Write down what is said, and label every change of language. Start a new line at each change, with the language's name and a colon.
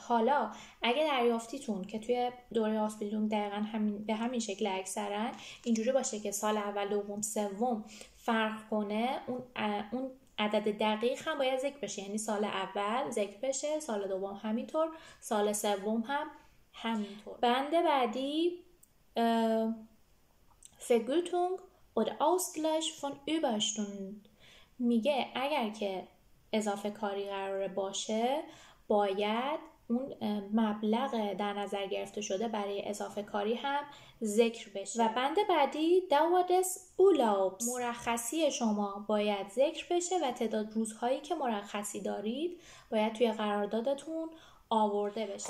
Persian: حالا اگه دریافتیتون که توی دوره آسپیلدونگ دقیقا به همین شکل اکثرا اینجوری باشه که سال اول، دوم، سوم فرق کنه، اون عدد دقیق هم باید ذکر بشه. یعنی سال اول ذکر بشه، سال دوم همینطور، سال سوم هم همینطور. بند بعدی:
German: Vergütung oder Ausgleich von Überstunden.
Persian: میگه اگر که اضافه کاری قراره باشه باید اون مبلغ در نظر گرفته شده برای اضافه کاری هم ذکر بشه. و بند بعدی:
German: Dauer des Urlaubs.
Persian: مرخصی شما باید ذکر بشه و تعداد روزهایی که مرخصی دارید باید توی قراردادتون آورده بشه.